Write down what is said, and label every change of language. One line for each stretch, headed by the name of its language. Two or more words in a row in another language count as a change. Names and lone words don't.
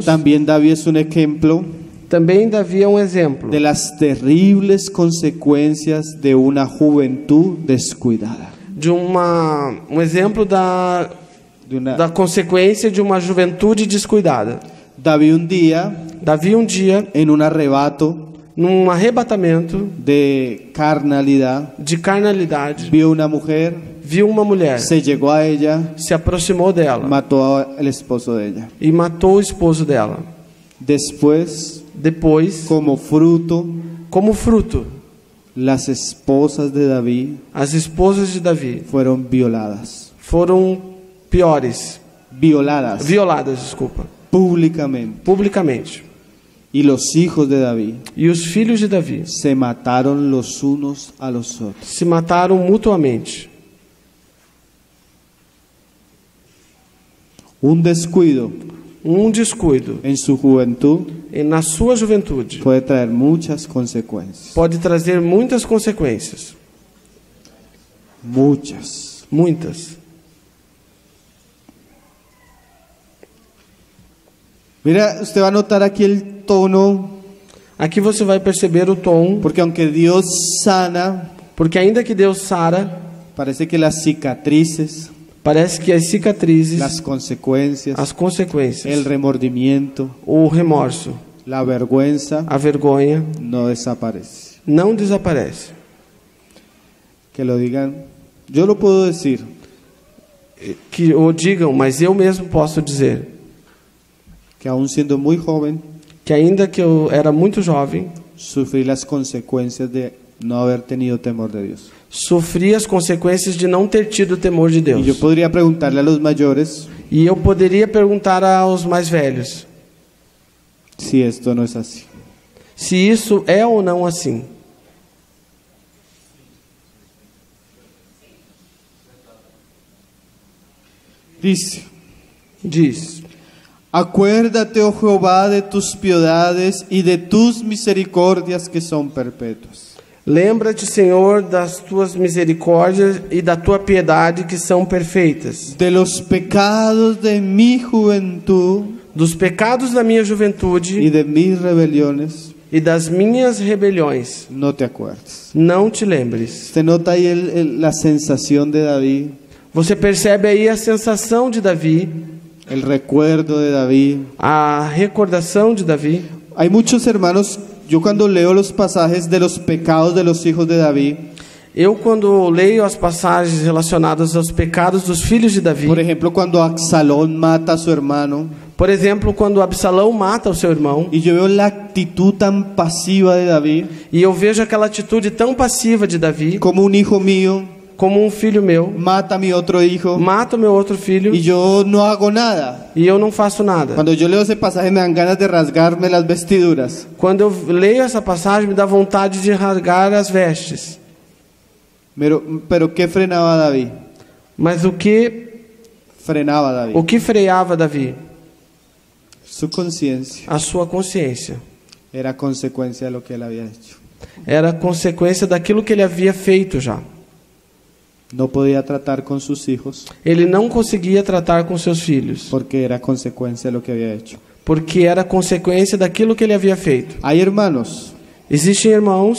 Spanish: también David es un ejemplo
Portuguese: também Davi é um exemplo
Spanish: de las terribles consecuencias de una juventud descuidada.
Portuguese: de um exemplo da consequência de uma juventude descuidada.
Spanish: David un día,
Portuguese: Davi um dia,
Spanish: en un arrebato
Portuguese: num arrebatamento
Spanish: de carnalidad,
Portuguese: de carnalidade,
Spanish: vio una mujer,
Portuguese: viu uma mulher,
Spanish: se llegó a ella,
Portuguese: se aproximou dela
Spanish: mató al esposo de ella.
Portuguese: e matou o esposo dela.
Spanish: Después,
Portuguese: Depois,
Spanish: como fruto,
Portuguese: como fruto,
Spanish: las esposas de David
Portuguese: as esposas de Davi
Spanish: fueron violadas
Portuguese: violadas, publicamente.
Spanish: Y los hijos de David
Portuguese: E os filhos de Davi
Spanish: se mataron los unos a los otros.
Portuguese: se mataram mutuamente.
Spanish: Un descuido
Portuguese: Um descuido
Spanish: en su juventud
Portuguese: na sua juventude
Spanish: puede traer muchas consecuencias.
Portuguese: pode trazer muitas consequências.
Spanish: Muchas.
Portuguese: Muitas.
Spanish: Mira, usted va a notar aquí el tono,
Portuguese: Aqui você vai perceber o tom,
Spanish: porque aunque Dios sana,
Portuguese: porque ainda que Deus sara,
Spanish: parece que las cicatrices,
Portuguese: parece que as cicatrizes,
Spanish: las consecuencias,
Portuguese: as consequências,
Spanish: el remordimiento,
Portuguese: o remorso,
Spanish: la vergüenza
Portuguese: a vergonha
Spanish: no desaparece.
Portuguese: não desaparece.
Spanish: Que lo digan, yo lo puedo decir,
Portuguese: Que o digam, mas eu mesmo posso dizer
Spanish: que aún siendo muy joven,
Portuguese: que ainda que eu era muito jovem,
Spanish: sufrí las consecuencias de no haber tenido temor de Dios.
Portuguese: sofri as consequências de não ter tido temor de
Spanish: Y yo
Portuguese: Deus.
Spanish: podría preguntarle a los mayores
Portuguese: E eu poderia perguntar aos mais velhos
Spanish: si esto no es así.
Portuguese: se isso é ou não assim.
Spanish: Dice,
Portuguese: Diz:
Spanish: acuérdate, oh Jehová, de tus piedades y de tus misericordias que son perpetuas.
Portuguese: lembra-te, Senhor, das tuas misericórdias e da tua piedade que são perfeitas.
Spanish: De los pecados de mi juventud
Portuguese: Dos pecados da minha
Spanish: y
Portuguese: juventude
Spanish: de mis rebeliones,
Portuguese: e das minhas rebeliões,
Spanish: no te acuerdes.
Portuguese: não te lembres.
Spanish: Se nota ahí la sensación de David,
Portuguese: Você percebe aí a sensação de Davi,
Spanish: el recuerdo de David.
Portuguese: a recordação de Davi.
Spanish: Hay muchos hermanos, yo cuando leo los pasajes de los pecados de los hijos de David,
Portuguese: Eu, quando leio as passagens relacionadas aos pecados dos filhos de Davi,
Spanish: por ejemplo, cuando Absalón mata a su hermano,
Portuguese: por exemplo, quando Absalão mata o seu irmão,
Spanish: y yo veo la actitud tan pasiva de David,
Portuguese: e eu vejo aquela atitude tão passiva de Davi,
Spanish: como un hijo mío
Portuguese: como um filho meu
Spanish: mata a mi otro hijo
Portuguese: mata o meu outro filho
Spanish: y yo no hago nada.
Portuguese: e eu não faço nada.
Spanish: Cuando yo leo ese pasaje me dan ganas de rasgarme las vestiduras.
Portuguese: Quando eu leio essa passagem, me dá vontade de rasgar as vestes.
Spanish: Pero ¿qué frenaba a David?
Portuguese: Mas o que freava Davi?
Spanish: Su conciencia
Portuguese: A sua consciência.
Spanish: era consecuencia de lo que él había hecho.
Portuguese: Era consequência daquilo que ele havia feito já.
Spanish: No podía tratar con sus hijos
Portuguese: Ele não conseguia tratar com seus filhos,
Spanish: porque era consecuencia de lo que había hecho.
Portuguese: porque era consequência daquilo que ele havia feito.
Spanish: Hay hermanos,
Portuguese: Existem irmãos,